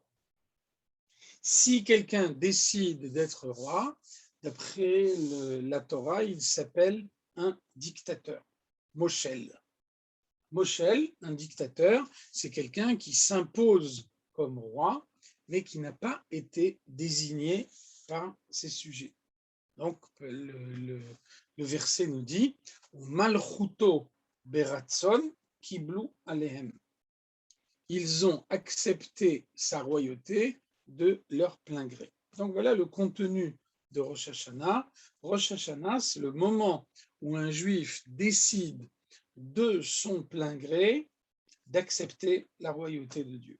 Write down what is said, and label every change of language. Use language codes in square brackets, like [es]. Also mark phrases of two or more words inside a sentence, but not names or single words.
[fr] Si quelqu'un décide d'être roi, d'après la Torah, il s'appelle un dictateur, moshel. Moshel, un dictateur, c'est quelqu'un qui s'impose comme roi, mais qui n'a pas été désigné par ses sujets. Donc, le verset nous dit « [he] מלכותו ברצון קיבלו עליהם ». [fr] Ils ont accepté sa royauté de leur plein gré. Donc voilà le contenu de Rosh Hashanah. Rosh Hashanah, c'est le moment où un juif décide de son plein gré d'accepter la royauté de Dieu.